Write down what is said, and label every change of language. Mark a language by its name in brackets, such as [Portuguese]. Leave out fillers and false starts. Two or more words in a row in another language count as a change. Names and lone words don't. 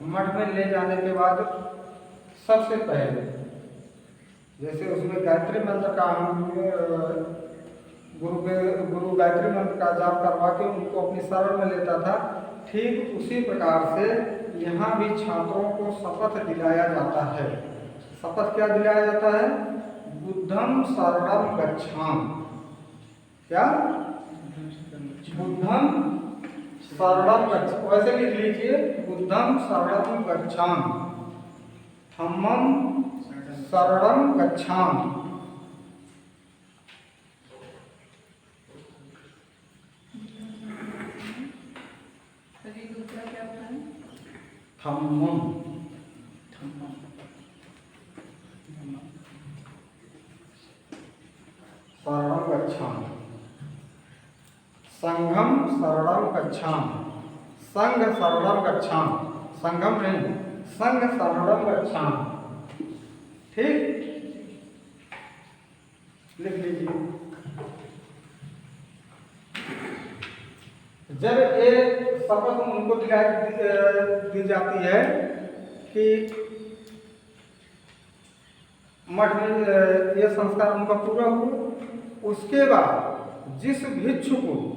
[Hindi] मठ में ले जाने के बाद सबसे पहले जैसे उसमें गायत्री मंत्र का गुरु गायत्री मंत्र का जाप करवा के उनको अपनी शरण में लेता था। ठीक उसी प्रकार से यहाँ भी छात्रों को शपथ दिलाया जाता है। शपथ क्या दिलाया जाता है? [Pali] बुद्धम शरणम गच्छामि। क्या? बुद्धम शरणम गच्छामि। [Hindi] वैसे लिख लीजिए, [Pali] बुद्धम शरणम गच्छामि, धम्मम शरणम गच्छामि। धम्मम, शरणं गच्छामि। संघम शरणं गच्छामि। संघ शरणं गच्छामि। संघम नहीं, संघ शरणं गच्छामि। [Hindi] ठीक। लिख लीजिए। जब ये शपथ उनको दी जाती है कि मठ में ये संस्कार उनका पूरा हुआ, उसके बाद जिस भिक्षु को